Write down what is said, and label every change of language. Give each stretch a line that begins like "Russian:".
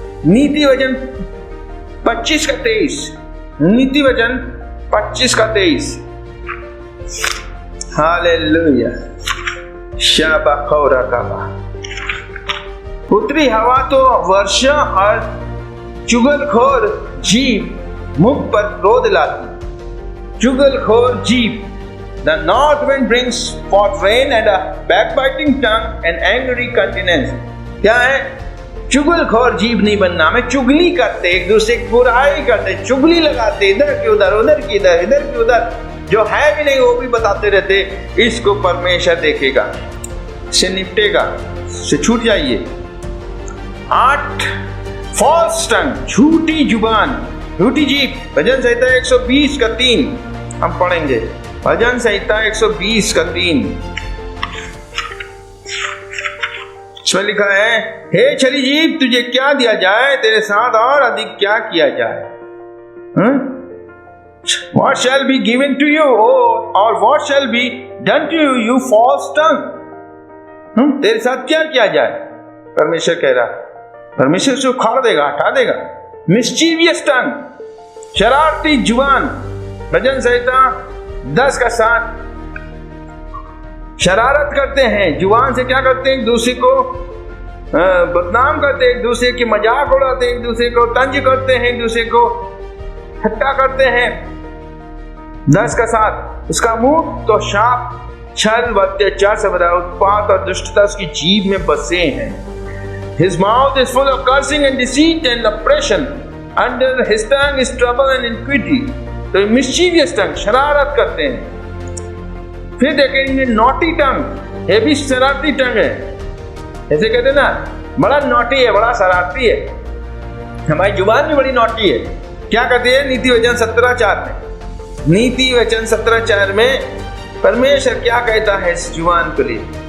Hindi: नीति वचन 25 का 23, नीति वचन 25 का 23। हालेलुया, शाबाखौरा काबा। उत्तरी हवा तो वर्षा और चुगलखोर जीभ मुख पर क्रोध लाती। चुगलखोर जीभ,
English: the north wind brings forth rain and a backbiting tongue and angry countenance।
Hindi: क्या है, चुगलखोर जीभ नहीं बनना। में चुगली करते, एक दूसरे की बुराई करते, चुगली लगाते, इधर की उधर, उधर की इधर, इधर की उधर, जो है भी नहीं वो भी बताते रहते। इसको परमेश्वर देखेगा, से निपटेगा, से छूट जाइए। 8 फॉल्स टंग, झूठी जुबान, झूठी जीभ। भजन संहिता 120 का 3 हम पढ़ेंगे। भजन संहिता 120 का 3, इसमें लिखा है, हे छली जीभ, तुझे क्या दिया जाए, तेरे साथ और अधिक क्या किया जाए।
English: What shall be given to you, or what shall be done to you, you false tongue।
Hindi: तेरे साथ क्या किया जाए, परमेश्वर कह रहा। परमेश्वर उसे उखाड़ देगा, हटा देगा। मिस्चीवियस टंग, शरारती जुबान। भजन संहिता 10 का 7, शरारत करते हैं, जुबान से क्या करते हैं, एक दूसरे को बदनाम करते हैं, एक दूसरे की मजाक उड़ाते हैं, एक दूसरे को तंज करते हैं, एक दूसरे को ठट्टा करते हैं। 10 का 7, उसका मुंह तो छल व अत्याचार से भरा, उत्पात और दुष्टता उसकी जीभ में बसे हैं।
English: His mouth is full of cursing and deceit and oppression. Under his tongue is trouble and iniquity.
Hindi: तो mischievous tongue, शरारत करते हैं। फिर देखेंगे naughty tongue, ये भी शरारती टंग है। ऐसे कहते हैं ना, बड़ा नॉटी है, बड़ा शरारती है। हमारी जुबान भी बड़ी नॉटी है। क्या कहती है नीति वचन 17:4 में? नीति वचन 17:4 में परमेश्वर क्या कहता है इस जुबान के लिए?